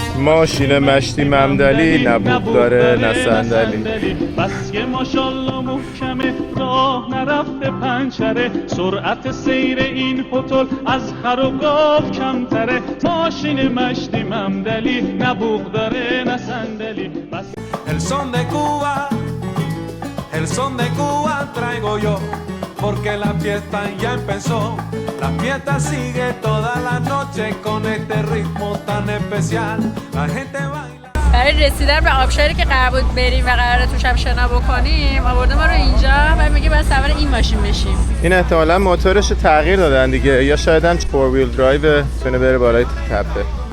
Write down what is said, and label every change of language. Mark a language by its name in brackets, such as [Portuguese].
[Persian] ماشین مشتی ممدلی نبود داره نه صندلی. بس که ماشالله محکمه راه نرفته پنچره سرعت سیر این هتل از خر و گاو کمتره ماشین مشتی ممدلی نه بوق داره نه صندلی. [Spanish] El son de Cuba, el son de Cuba traigo yo, porque la fiesta ya empezó. La fiesta sigue toda la noche con este ritmo tan especial. La gente baila. [Persian] برای رسیدن به آبشاری که قرار بود بریم و قراره توش هم شنا بکنیم آورده ما رو اینجا و میگه باید سوار این ماشین بشیم. این احتمالاً موتورش رو تغییر دادن دیگه یا شاید هم 4 ویل درایو تونه بره بالای تپه.